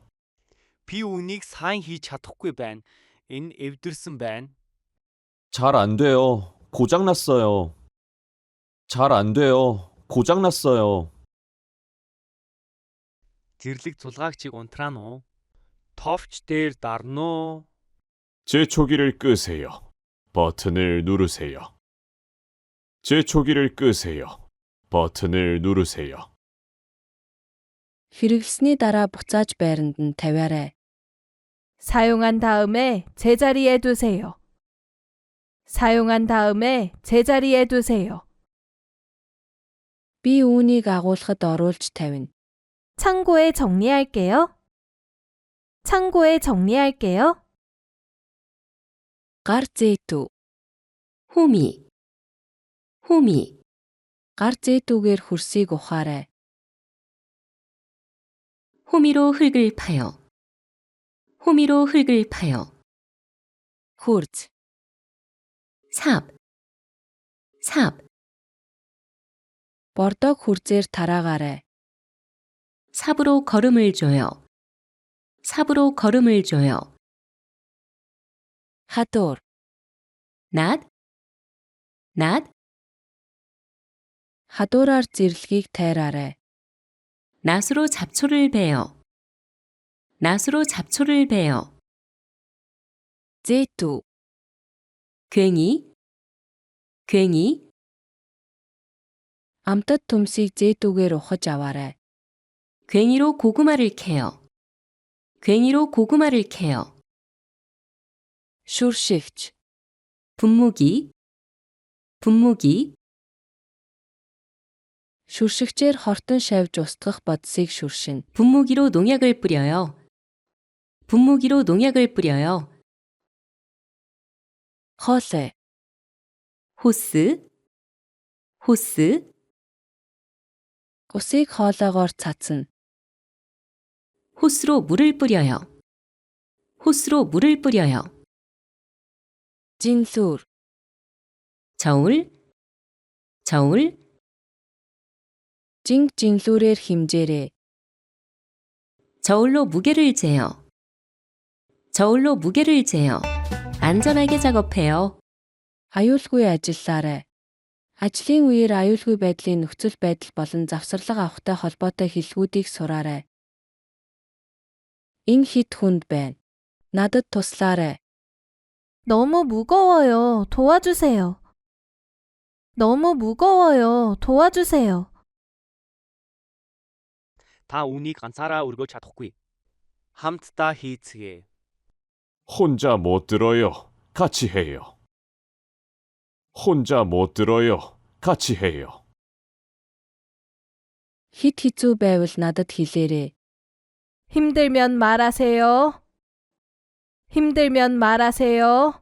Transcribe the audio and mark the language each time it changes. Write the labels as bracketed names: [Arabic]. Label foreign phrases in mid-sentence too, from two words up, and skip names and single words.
[Mongolian] Би үүнийг сайн хийж чадахгүй байна. Энэ эвдэрсэн байна. [Korean] 잘 안 돼요. 고장 났어요. 잘 안 돼요. 고장 났어요. [Mongolian] Зэрлэг зулгаагчийг унтраана уу? Товч дээр дарна уу? [Korean] 제 초기를 끄세요. 버튼을 누르세요. 제 초기를 끄세요. 버튼을 누르세요. [Mongolian] Хэрэглэсний дараа буцааж байранд нь тавиарай. [Korean] 사용한 다음에 제자리에 두세요. 사용한 다음에 제자리에 두세요. [Mongolian] Би үүнийг агуулгад оруулж тавина. [Korean] 창고에 정리할게요. 창고에 정리할게요. [Mongolian] Гар зээтүү. [Korean] 호미, 호미, [Mongolian] Гар зээдүүгээр хөрсийг ухаарай. [Korean] 호미로 흙을 파요. 호미로 흙을 파요. [Mongolian] Хурц. [Korean] 삽, 삽, [Mongolian] Бордог хурцээр тараагаарай. [Korean] 삽으로 걸음을 줘요. 삽으로 걸음을 줘요. [Mongolian] Хадуур. [Korean] 낫, 낫, [Mongolian] Хадуураар зэрлэгийг тайраарай. [Korean] 낫으로 잡초를 베요. 낫으로 잡초를 베요. [Mongolian] Зээтүү. [Korean] 괭이, 괭이, [Mongolian] Амтад төмсийг зээдүүгээр ухаж аваарай. [Korean] 괭이로 고구마를 캐요. 괭이로 고구마를 캐요. [Mongolian] Шүршигч. [Korean] 분무기, 분무기, [Mongolian] Шүршигчээр хортон шавж устгах бодисыг шүршин. [Korean] 분무기로 농약을 뿌려요. 분무기로 농약을 뿌려요. [Mongolian] Хоолой. [Korean] 호스, 호스, [Mongolian] Усыг хоолойгоор цацна. [Korean] 호스로 물을 뿌려요. 호스로 물을 뿌려요. [Mongolian] Жинлүүр. [Korean] 저울, 저울, [Mongolian] Жинлүүрээр химжээрэй. [Korean] 저울로 무게를 재요. 저울로 무게를 재요. 안전하게 작업해요. [Mongolian] Аюулгүй ажиллаарай. Ажлын үеэр аюулгүй байдлын нөхцөл байдал болон завсарлага авахтай холбоотой хэллэгүүдийг сураарай. Энэ хит хүнд байна. Надад туслаарай. [Korean] 너무 무거워요. 도와주세요. 너무 무거워요. 도와주세요. [Mongolian] Та үүнийг ганцаараа өргөж чадахгүй. Хамтдаа хийцгээе. [Korean] 혼자 못 들어요. 같이 해요. 혼자 못 들어요. 같이 해요. [Mongolian] Хит хэцүү байвал надад хэлээрэй. [Korean] 힘들면 말하세요. 힘들면 말하세요.